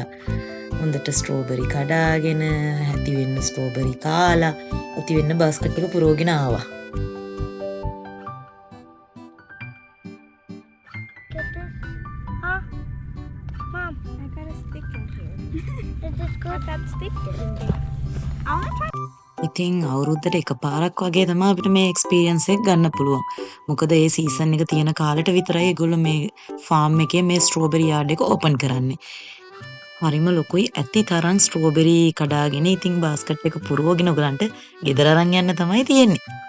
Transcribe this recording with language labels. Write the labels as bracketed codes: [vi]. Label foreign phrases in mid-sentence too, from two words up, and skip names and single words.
[si] හොඳට ස්ට්‍රෝබෙරි කඩාගෙන, ඇති වෙන්න ස්ට්‍රෝබෙරි කාලා, ඇති වෙන්න බාස්කට් එක පුරවගෙන ආවා. [en] get this? Huh? Mom, I got a stick in here. Is this good? I got stick in here. I want to try. [si] ඉතින් අවුරුද්දට එකපාරක් වගේ තමයි අපිට මේ එක්ස්පීරියන්ස් එක ගන්න පුළුවන්. මොකද ඒ සීසන් එක තියෙන කාලෙට විතරයි ඒගොල්ලෝ මේ ෆාම් එකේ මේ ස්ට්‍රෝබෙරි යාඩ් එක ඕපන් කරන්නේ. හරිම ලොකුයි ඇති තරම් ස්ට්‍රෝබෙරි කඩාගෙන ඉතින් බාස්කට් එක පුරවගෙන ඔයගලන්ට ගෙදර අරන් යන්න තමයි තියෙන්නේ.